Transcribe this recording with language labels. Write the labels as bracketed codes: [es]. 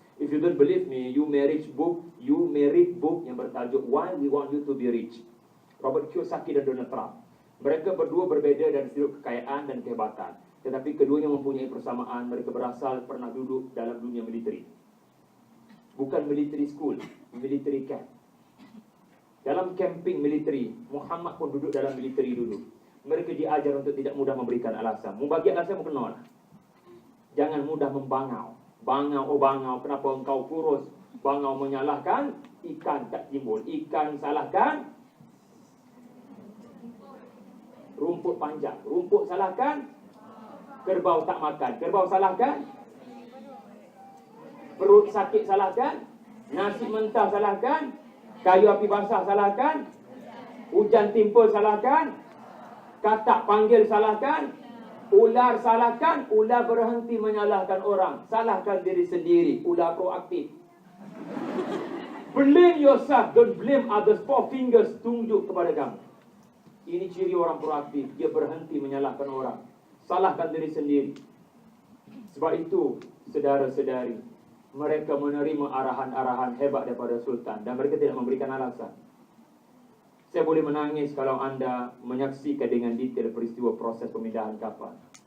[en] If you don't believe me, you may read book [ms] yang bertajuk [en] Why We Want You to Be Rich. [ms] Robert Kiyosaki dan Donald Trump. Mereka berdua berbeza dari sudut kekayaan dan kehebatan. Tetapi keduanya mempunyai persamaan. Mereka berasal pernah duduk dalam dunia militeri. Bukan [en] military school, military camp. [ms] Dalam camping militeri, Muhammad pun duduk dalam militeri dulu. Mereka diajar untuk tidak mudah memberikan alasan. Mau bagi alasan pun kena lah. Jangan mudah membangau. Bangau, oh bangau, kenapa engkau kurus? Bangau menyalahkan, ikan tak timbul. Ikan salahkan, rumput panjang. Rumput salahkan, kerbau tak makan. Kerbau salahkan, perut sakit salahkan, nasi mentah salahkan, kayu api basah salahkan, hujan timpul salahkan, katak panggil salahkan, ular salahkan. Ular berhenti menyalahkan orang, salahkan diri sendiri. Ular proaktif. [en] Blame yourself, don't blame others. 4 fingers [ms] tunjuk kepada kamu. Ini ciri orang proaktif. Dia berhenti menyalahkan orang, salahkan diri sendiri. Sebab itu, saudara-saudari, mereka menerima arahan-arahan hebat daripada Sultan dan mereka tidak memberikan alasan. Saya boleh menangis kalau anda menyaksikan dengan detail peristiwa proses pemindahan kapal.